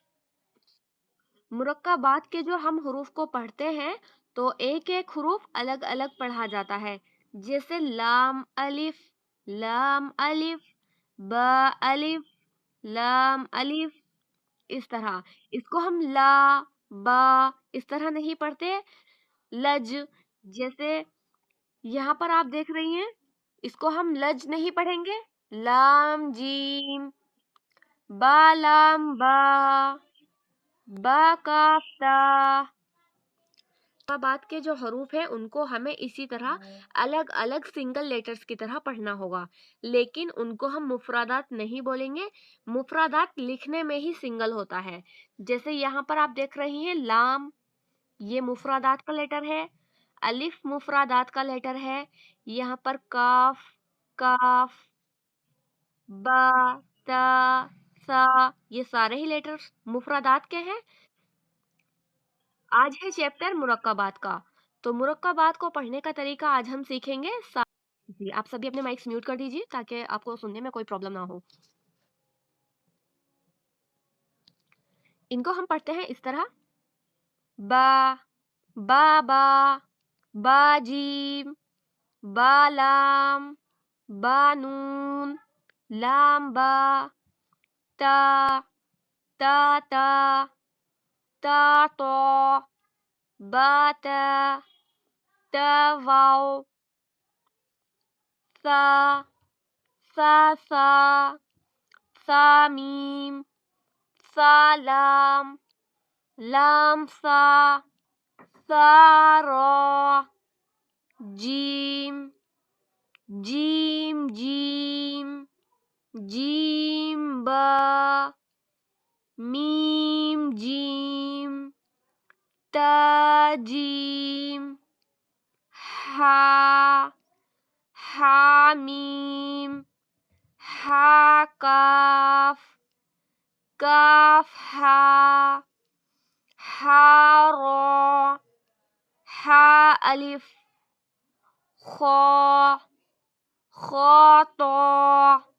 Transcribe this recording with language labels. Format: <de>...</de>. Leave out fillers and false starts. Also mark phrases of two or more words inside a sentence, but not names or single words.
<ur>مرکبات کے جو ہم حروف کو پڑھتے ہیں تو ایک ایک حروف الگ الگ پڑھا جاتا ہے، جیسے لام الف، با الف، لام الف، اس طرح اس کو ہم لا با اس طرح نہیں پڑھتے۔ لج، جیسے یہاں پر آپ دیکھ رہی ہیں، اس کو ہم لج نہیں پڑھیں گے، لام جیم، با لام با، با کاف تا۔ بات کے جو حروف ہیں ان کو ہمیں اسی طرح الگ الگ</ur> <en>single letters</en> <ur>کی طرح پڑھنا ہوگا، لیکن ان کو ہم مفردات نہیں بولیں گے۔ مفردات لکھنے میں ہی سنگل ہوتا ہے، جیسے یہاں پر آپ دیکھ رہی ہیں لام، یہ مفردات کا لیٹر ہے۔ الف مفردات کا لیٹر ہے۔ یہاں پر کاف، با، تا، سا، یہ سارے ہی لیٹرز مفردات کے ہیں۔ آج ہے چیپٹر مرکبات کا، تو مرکبات کو پڑھنے کا طریقہ آج ہم سیکھیں گے۔ جی آپ سبھی اپنے</ur> <en>mics mute</en> <ur>کر دیجیے تاکہ آپ کو سننے میں کوئی پرابلم نہ ہو۔ ان کو ہم پڑھتے ہیں اس طرح: با، با، با جیم، با لام، با نون، لام با، تا، تا، تو، با تا واو، سا میم، سا لام، لام سا را، جیم، جیم با، میم جیم، تا جیم، ہا میم، ہا کاف ہا را، ہا الف، خا طا،</ur>